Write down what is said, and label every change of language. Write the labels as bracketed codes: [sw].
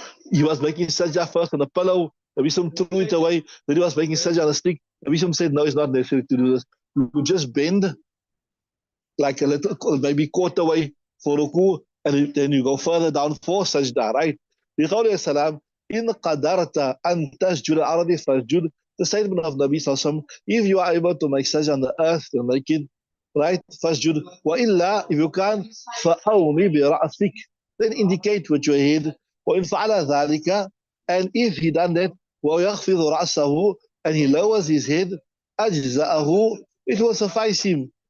[en] He was making sajda first on the pillow. Nabi threw it away. Then he was making sajda on the stick. Nabi said, no, it's not necessary to do this. you just bend like a little, maybe quarter way for ruku, and then you go further down for sajda, right? [ar] بقوله السلام إن قدرت أن تسجد الأرض فاسجد. [en] The statement of Nabi Sallallahu, if you are able to make sajda on the earth, then make it, right? Fasjud. [ar] وإلا, [en] if you can't, [ar] فأومي برأسك, [en] then indicate with your head. [ar] وإن فعل ذلك, [en] and if he done that, [ar] ويخفض رأسه, [en] and he lowers his head, [ar] أجزأه, [en] it will suffice him.